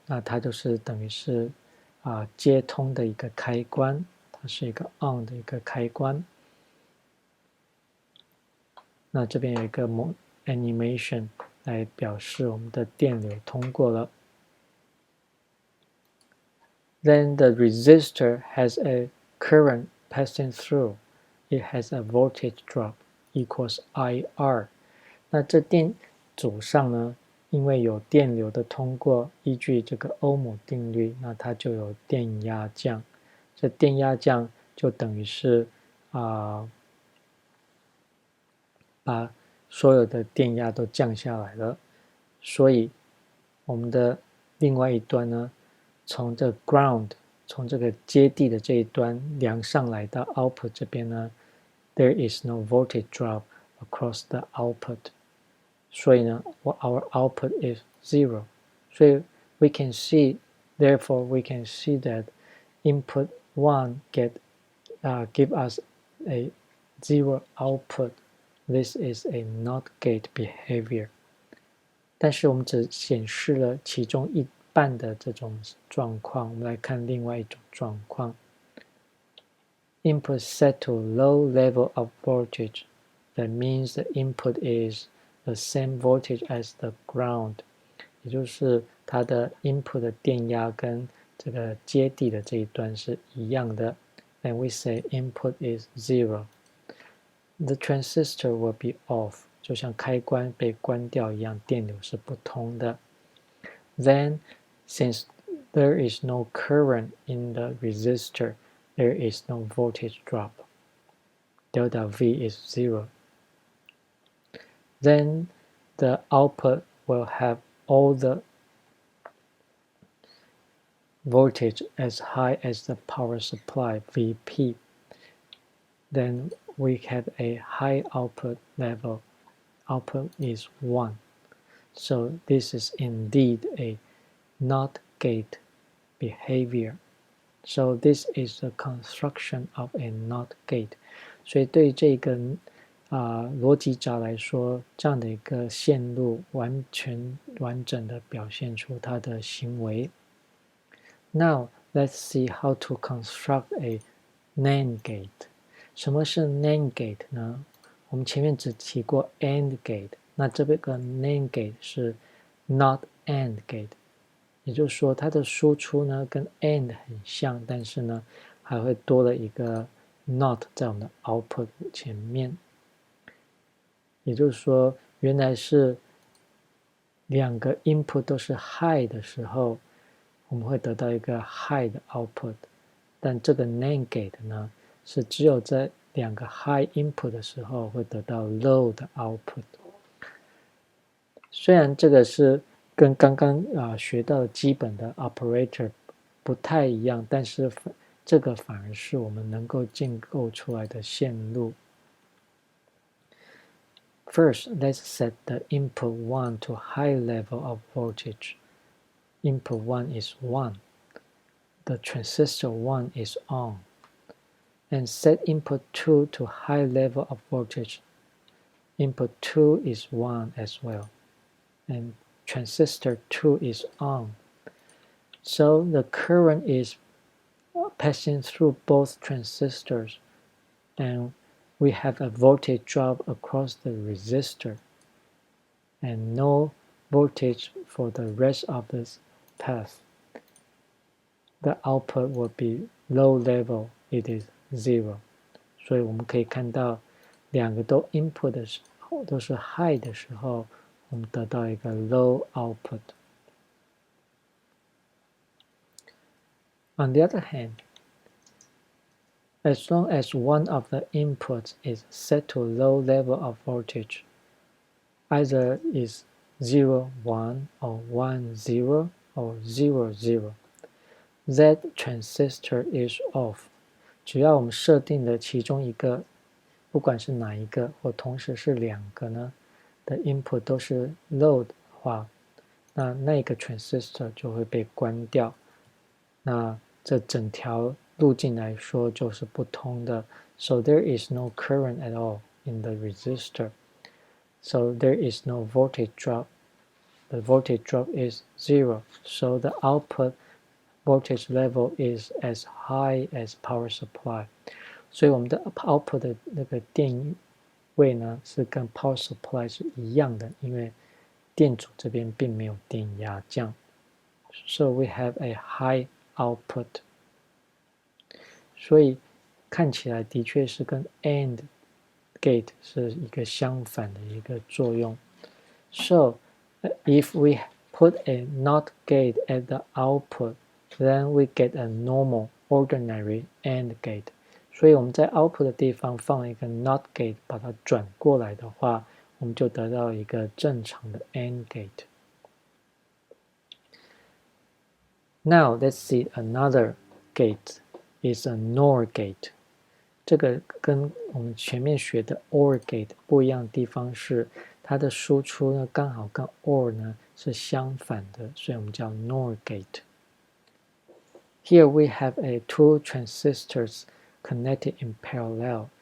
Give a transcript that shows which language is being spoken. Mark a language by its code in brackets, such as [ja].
[zh] 那它就是等于是接通的一个开关，它是一个 on 的一个开关。那这边有一个 animation 来表示我们的电流通过了。 [en] Then the resistor has a current passing through. It has a voltage drop equals IR。 [zh] 那这电阻上呢，因为有电流的通过，依据这个欧姆定律，那它就有电压降。这电压降就等于是把所有的电压都降下来了。所以我们的另外一端呢，从这 ground， 从这个接地的这一端量上来到 output 这边呢 ， [en] there is no voltage drop across the output。 [zh] 所以呢 [en] our output is 0。 [zh] 所以 [en] we can see therefore we can see that input 1 give us a 0 output. This is a NOT gate behavior。 [zh] 但是我们只显示了其中一半的这种状况，我们来看另外一种状况。 [en] Input set to low level of voltage. That means the input is the same voltage as the ground。 [zh] 也就是它的 input 的电压跟这个接地的这一端是一样的。 [en] Then we say input is 0。 The transistor will be off。 [zh] 就像开关被关掉一样，电流是不通的。 [en] Then, since there is no current in the resistor, there is no voltage drop. Delta V is 0. Then the output will have all the voltage as high as the power supply Vp, then we have a high output level. Output is 1. So this is indeed a NOT gate behavior. So this is the construction of a NOT gate. [zh] 所以对这个逻辑闸来说，这样的一个线路完整的表现出它的行为。 [en] Now let's see how to construct a NAND gate. [zh] 什么是 NAND gate 呢？我们前面只提过 AND gate， 那这边个 NAND gate 是 NOT AND gate， 也就是说它的输出呢跟 AND 很像，但是呢还会多了一个 NOT 在我们的 output 前面。也就是说原来是两个 input 都是 high 的时候，我们会得到一个 high 的 output， 但这个 NAND gate 呢是只有在两个 high input 的时候会得到 low 的 output。虽然这个是跟刚刚学到的基本的 operator 不太一样，但是这个反而是我们能够建构出来的线路。 [en] First, let's set the input 1 to high level of voltage. Input 1 is 1. The transistor 1 is on. And set input 2 to high level of voltage. Input 2 is 1 as well. And transistor 2 is on. So the current is passing through both transistors, and we have a voltage drop across the resistor and no voltage for the rest of this path. The output will be low level, it is 0. [zh] 所以我们可以看到两个都 input 的时候都是 high 的时候，我们得到一个 low output. [en] On the other hand, as long as one of the inputs is set to low level of voltage, either is 0, 1, or 1, 0, or 0, 0, that transistor is off. [zh] 只要我们设定的其中一个，不管是哪一个，或同时是两个呢的 input 都是 low 的话，那个 transistor 就会被关掉。那这整条路径来说就是不通的。 [en] So there is no current at all in the resistor. So there is no voltage drop. The voltage drop is 0. So the output voltage level is as high as power supply. [zh] 所以我们的 output 的那个电位呢是跟 power supply 是一样的，因为电阻这边并没有电压降。 [en] So we have a high output. [zh] 所以看起来的确是跟 AND gate 是一个相反的一个作用。 [en] So if we put a NOT gate at the output, then we get a normal ordinary AND gate. [zh] 所以我们在 output 的地方放了一个 NOT gate， 把它转过来的话，我们就得到一个正常的 AND gate. [en] Now let's see another gate is a NOR gate. [zh] 这个跟我们前面学的 OR gate 不一样的地方是，它的输出呢刚好跟 OR 呢是相反的，所以我们叫 NOR gate. [en] Here we have a two transistors connected in parallel.